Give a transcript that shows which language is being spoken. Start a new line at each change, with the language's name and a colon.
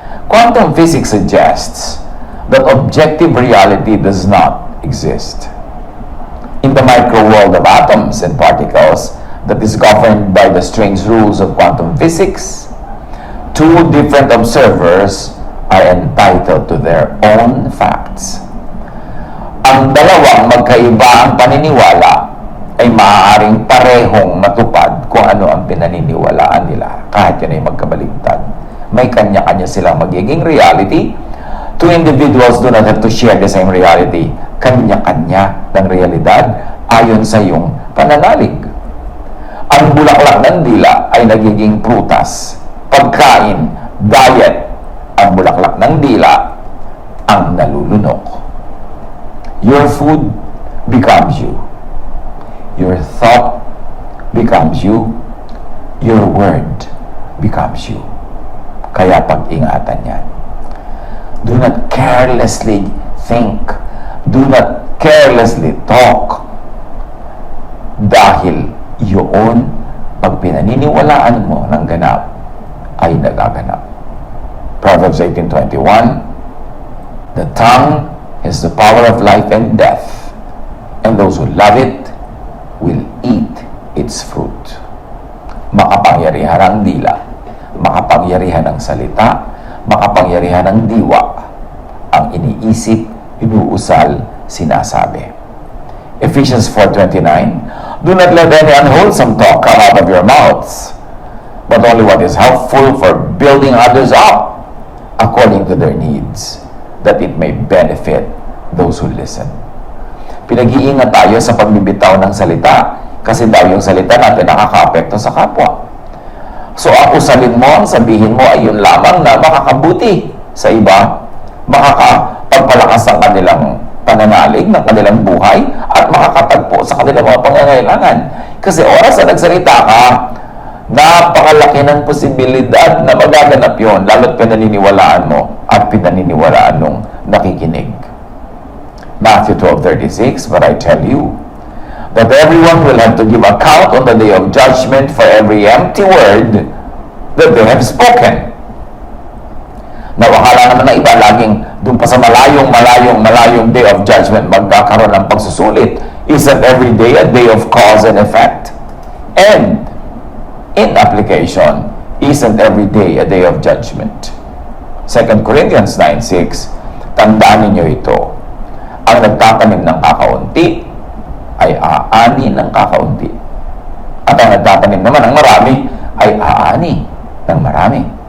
English: Quantum physics suggests that objective reality does not exist. In the micro world of atoms and particles that is governed by the strange rules of quantum physics, two different observers are entitled to their own facts.
Filipino: Ang dalawang magkaiba ang paniniwala ay maaaring parehong matupad kung ano ang pinaniniwalaan nila, kahit yun ay magkabaligtad. May kanya-kanya silang magiging reality.
English: Two individuals do not have to share the same reality.
Filipino: Kanya-kanya ng realidad ayon sa iyong pananalig. Ang bulaklak ng dila ay nagiging prutas, pagkain, diet. Ang bulaklak ng dila ang nalulunok.
English: Your food becomes you. Your thought becomes you. Your word becomes you.
Filipino: Kaya pag-ingatan yan.
English: Do not carelessly think. Do not carelessly talk.
Filipino: Dahil yun, pag pinaniniwalaan mo ng ganap, ay nagaganap.
English: Proverbs 18:21, the tongue is the power of life and death, and those who love it will eat its fruit.
Filipino: Makapangyarihan ang dila, makapangyarihan ang salita, makapangyarihan ang diwa, ang iniisip, inuusal, sinasabi.
English: Ephesians 4:29, do not let any unwholesome talk come out of your mouths, but only what is helpful for building others up according to their needs, that it may benefit those who listen.
Filipino: Pinag-iingat tayo sa pagbibitaw ng salita kasi daw yung salita natin nakaka-apekto sa kapwa. So ang usalin mo, ang sabihin mo ay yun lamang na makakabuti sa iba, makakapagpalakas ng kanilang pananalig, ng kanilang buhay, at makakatagpo sa kanilang mga pangangailangan. Kasi oras na nagsalita ka, napakalaki ng posibilidad na magaganap yun, lalo't pinaniniwalaan mo at pinaniniwalaan nung nakikinig.
English: Matthew 12:36, but I tell you that everyone will have to give account on the day of judgment for every empty word that they have spoken.
Filipino: Nawakala naman ng iba, laging doon pa sa malayong
English: day of judgment
Filipino: magkakaroon ng pagsusulit.
English: Isn't every day a day of cause and effect? And in application, isn't every day a day of judgment?
Filipino: 2 Corinthians 9:6, tandaan ninyo ito, ang nagtatanim ng kakaunti ay aani ng kakaunti. At ang nagtatanim naman ng marami ay aani ng marami.